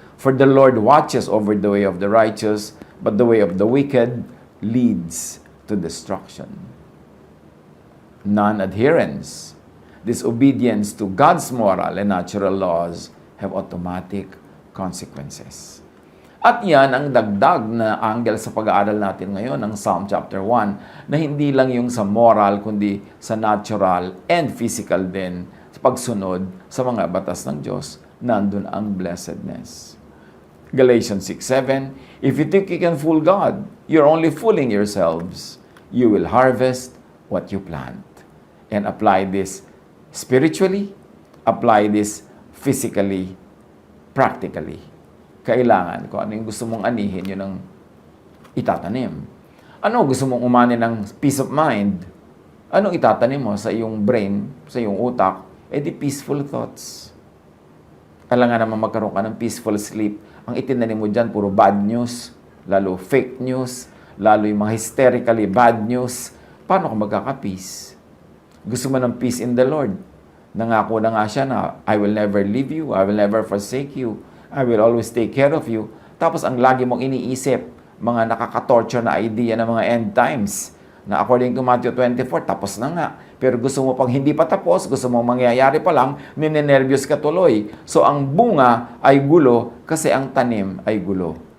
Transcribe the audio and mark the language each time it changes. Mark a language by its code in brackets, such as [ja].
[en] For the Lord watches over the way of the righteous, but the way of the wicked leads to destruction. Non-adherence, disobedience to God's moral and natural laws have automatic consequences. [tl] At yan ang dagdag na angle sa pag-aaral natin ngayon ng Psalm chapter 1, na hindi lang yung sa moral, kundi sa [en] natural and physical [tl] din, sa pagsunod sa mga batas ng Diyos, nandun ang blessedness. [en] Galatians 6:7, if you think you can fool God, you're only fooling yourselves. You will harvest what you plant. And apply this spiritually, apply this physically, practically. [tl] Kailangan, kung ano yung gusto mong anihin, yun ang itatanim. Ano gusto mong umani ng [en] peace of mind? [tl] Anong itatanim mo sa iyong brain, sa iyong utak? Eh di [en] peaceful thoughts. [tl] Kailangan naman magkaroon ka ng [en] peaceful sleep. [tl] Ang itinanim mo dyan, puro bad news, lalo fake news, lalo yung mga [en] hysterically bad news. [tl] Paano ka magkaka-peace? Gusto mo ng [en] peace in the Lord. [tl] Nangako na nga siya na, [en] I will never leave you, I will never forsake you, I will always take care of you. [tl] Tapos ang lagi mong iniisip, mga nakaka-torture na idea ng mga [en] end times, [tl] na according to Matthew 24, tapos na nga. Pero gusto mo pang hindi pa tapos, gusto mo mangyayari pa lang, ninenervyos ka tuloy. So ang bunga ay gulo kasi ang tanim ay gulo.